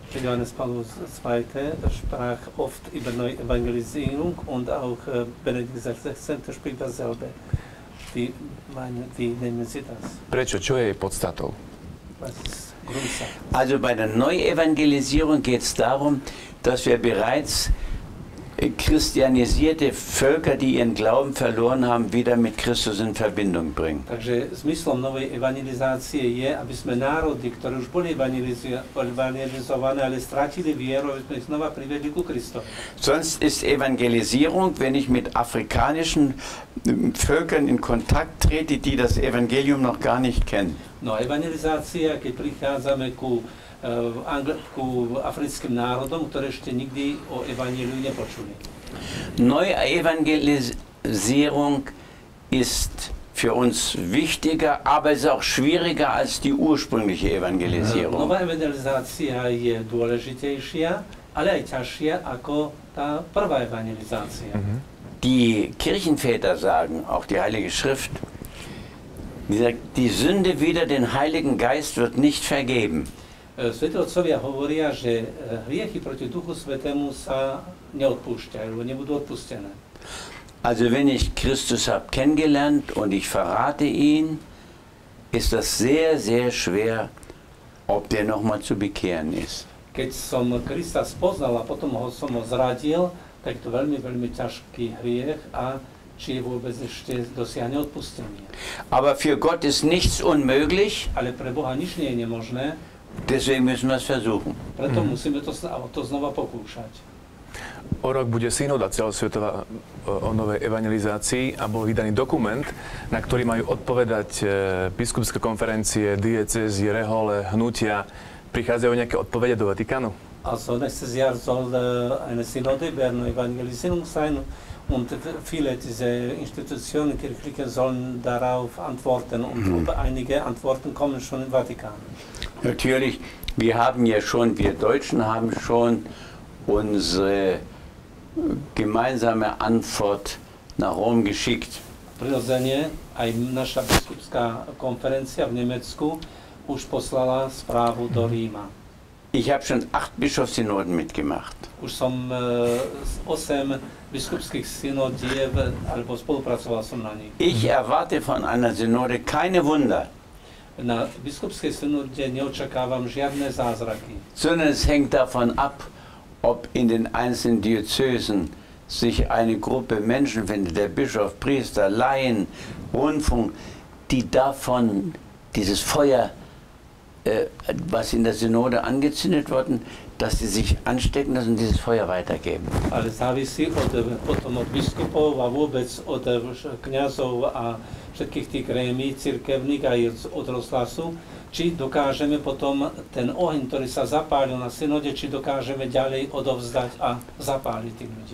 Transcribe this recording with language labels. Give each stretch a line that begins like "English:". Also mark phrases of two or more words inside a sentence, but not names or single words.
German: Johannes Paulus II. Sprach oft über Neuevangelisierung und auch Benedikt XVI. Spricht dasselbe. Wie nehmen Sie das?
Slovak: Prečo? Čo je jej podstatou?
German: Was ist Grundsatz? Also bei der Neuevangelisierung geht es darum, dass wir bereits christianisierte Völker, die ihren Glauben verloren haben, wieder mit Christus in Verbindung bringen.
Slovak: Takže zmyslom novej evangelizácie je, aby sme národy, ktoré už boli evangelizované, ale stratili vieru, aby sme ich znova privedli ku Kristovi.
German: Sonst ist Evangelisierung, wenn ich mit afrikanischen Völkern in Kontakt trete, die das Evangelium noch gar nicht kennen.
Slovak: No evangelizácia, keď prichádzame ku africkým národom, ktoré ešte nikdy o evanjeliu nepočuli.
German: Neuevangelisierung ist für uns wichtiger, aber ist auch schwieriger als die ursprüngliche Evangelisierung.
Slovak: Nová evangelizácia je dôležitejšia, ale aj ťažšia ako tá prvá evangelizácia.
German: Die Kirchenväter sagen, auch die Heilige Schrift, die Sünde wider den Heiligen Geist wird nicht vergeben.
Slovak: Svätí otcovia hovoria, že hriechy proti Duchu Svätému sa neodpúšťajú, nebudú odpustené.
German: Also wenn ich Christus habe kennengelernt und ich verrate ihn, ist das sehr, sehr schwer, ob der nochmal zu bekehren ist.
Slovak: Keď som Krista spoznal a potom som ho zradil, tak to veľmi, veľmi ťažký hriech a či je vôbec ešte dosiahne odpustenie.
German: Aber für Gott ist nichts unmöglich.
Slovak: Ale pre Boha nič nie je nemožné.
German: Deswegen müssen wir es versuchen.
Slovak: Preto musíme to znova pokúšať. O rok bude synoda celosvetová o novej evangelizácii a bol vydaný dokument, na ktorý majú odpovedať biskupské konferencie, diecézy, rehole, hnutia. Prichádzajú nejaké odpovede do Vatikánu?
German: Also nächstes Jahr soll eine Synode über Evangelisierung sein und viele dieser Institutionen, Kirchliche, sollen darauf antworten und einige Antworten kommen schon im Vatikan. Natürlich, wir Deutschen haben schon unsere gemeinsame Antwort nach Rom geschickt.
Slovak: Prirodzene, aj naša biskupská konferencia v Nemecku už poslala správu do Ríma.
German: Ich habe schon 8 Bischofssynoden mitgemacht.
Slovak: Už som 8 biskupských synodiev, alebo spolupracoval som na nich.
German: Ich erwarte von einer Synode keine Wunder.
Slovak: Na biskupskej synode neočakávam žiadne zázraky.
German: Sondern es hängt davon ab, ob in den einzelnen Diözesen sich eine Gruppe Menschen findet, der Bischof, Priester, Laien, Rundfunk, die davon dieses Feuer, was in der Synode angezündet worden, dass sie sich anstecken lassen und dieses Feuer weitergeben.
Slovak: Ale závisí potom od biskupov a vôbec od kňazov a všetkých tých krémí cirkevných aj od rozhlasu, či dokážeme potom ten oheň, ktorý sa zapálil na synode, či dokážeme ďalej odovzdať a zapáliť tých ľudí.